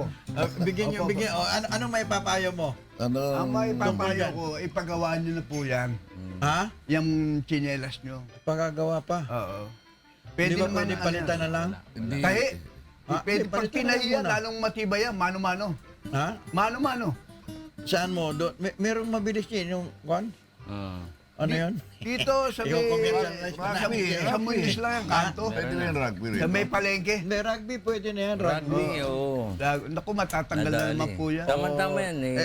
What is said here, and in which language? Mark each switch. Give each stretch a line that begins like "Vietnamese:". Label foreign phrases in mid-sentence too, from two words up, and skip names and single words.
Filipino: Bigyan nyo, bigyan. O, anong may papayo mo? Ano? Ang may papayo ko, ipagawa nyo na po yan. Ha? Yung chinelas nyo. Pagagawa pa. Oo. Hindi ba naman pwede ano palitan na lang? Hindi. Tahi. Ah, Pwede, pag palitan na lang tinahiyan, muna. lalong matibay yan. Mano-mano. Ha? Mano-mano. Saan mo? Merong mabilis yun, yung kwan? Ano yun? Dito sa Yung may... commercialized na Rugby. namin. Sa Muñoz lang yung kanto. Pwede rin rugby rin. Sa may palengke. Hindi, rugby pwede na yan. Rugby, oo. Naku, matatanggal na naman po yan. Tama-tama yan eh.